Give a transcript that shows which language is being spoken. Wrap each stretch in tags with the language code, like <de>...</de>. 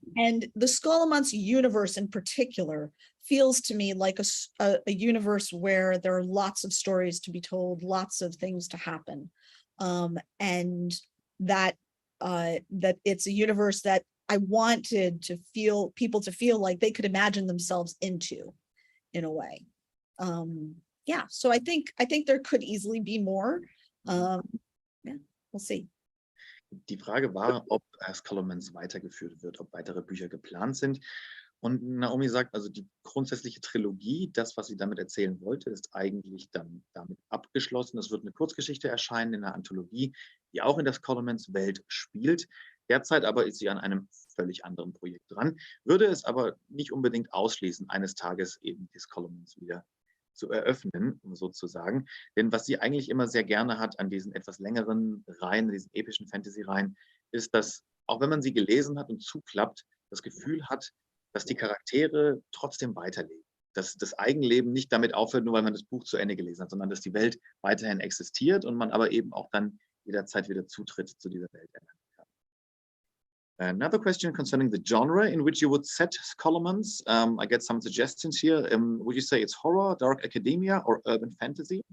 <en>And the Scholomance universe in particular feels to me like a universe where there are lots of stories to be told, lots of things to happen, and that it's a universe that I wanted people to feel like they could imagine themselves into, in a way. Yeah, so I think there could easily be more. Yeah, we'll see.</en> <de>Die Frage war, ob Scholomance weitergeführt wird, ob weitere Bücher geplant sind. Und Naomi sagt, also die grundsätzliche Trilogie, das, was sie damit erzählen wollte, ist eigentlich dann damit abgeschlossen. Es wird eine Kurzgeschichte erscheinen in einer Anthologie, die auch in der Scholomance-Welt spielt. Derzeit aber ist sie an einem völlig anderen Projekt dran, würde es aber nicht unbedingt ausschließen, eines Tages eben die Scholomance wieder zu eröffnen, sozusagen. Denn was sie eigentlich immer sehr gerne hat an diesen etwas längeren Reihen, diesen epischen Fantasy-Reihen, ist, dass, auch wenn man sie gelesen hat und zuklappt, das Gefühl hat, dass die Charaktere trotzdem weiterleben. Dass das Eigenleben nicht damit aufhört, nur weil man das Buch zu Ende gelesen hat, sondern dass die Welt weiterhin existiert und man aber eben auch dann jederzeit wieder Zutritt zu dieser Welt erlangen kann.</de> <en>Another question concerning the genre in which you would set Scholomance. I get some suggestions here. Would you say it's horror, dark academia, or urban fantasy?</en>